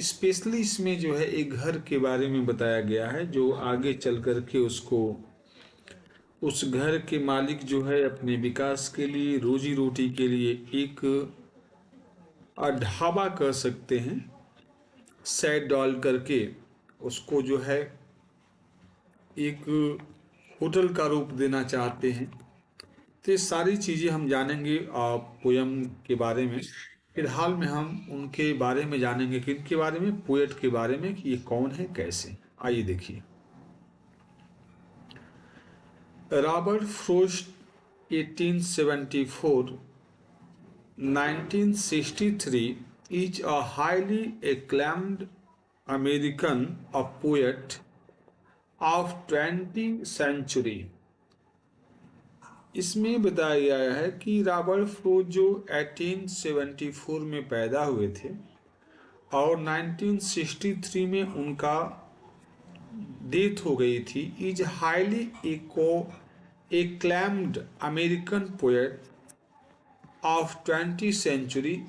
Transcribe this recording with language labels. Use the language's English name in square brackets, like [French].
[Hindi] Specially इसमें जो है एक घर के बारे में बताया गया है, जो आगे चल कर के उसको, उस घर के मालिक जो है अपने विकास के लिए, रोजी रोटी के लिए एक ढाबा कह सकते हैं, सेट डाल करके उसको जो है एक होटल का रूप देना चाहते हैं। तो ये सारी चीज़ें हम जानेंगे पोयम के बारे में। फिलहाल में हम उनके बारे में जानेंगे, किनके बारे में, पोएट के बारे में, कि ये कौन है, कैसे। आइए देखिए। [English] Robert Frost 1874 1963 is a highly acclaimed American poet of 20th century। [Hindi] इसमें बताया गया है कि रॉबर्ट फ्रोस्ट जो 1874 में पैदा हुए थे और 1963 में उनका डेथ हो गई थी। [English] Is highly acclaimed American poet of 20th century.